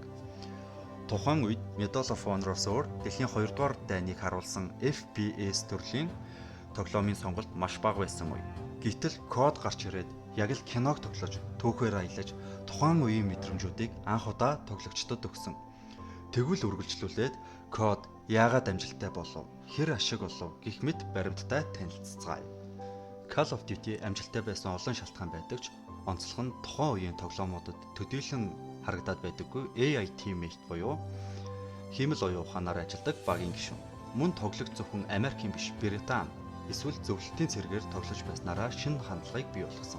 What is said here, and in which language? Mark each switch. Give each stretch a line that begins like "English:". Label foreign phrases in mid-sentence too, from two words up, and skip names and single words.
Mongolian: Тухайн үед Medal of Honor-оос өөр дэлхийн 2 дугаар дайныг харуулсан FPS төрлийн тоглоомын сонголт маш бага байсан үе. Гэтэл код гарч ирээд яг л киног тоглож, түүхээр аялаж, тухайн үеийн мэдрэмжүүдийг анх удаа тоглогчдод өгсөн. Тэгвэл үргэлжлүүлээд код яагаад амжилттай болов, хэр ашиг болов гэх мэт баримттай танилццгаая. Call of Duty амжилттай байсан олон шалтгаан байдаг ч онцлог нь тухайн үеийн тоглоомуудад төдийлөн харагдаад байдаггүй
English: AI teammate
Mongolian: буюу хиймэл оюун ухаанаар ажилладаг багийн гишүүн. Мөн тоглогч зөвхөн Америкийн биш, Британи эсвэл зөвлөлтийн цэргээр тоглож байснараа шинэ хандлагыг бий болгосон.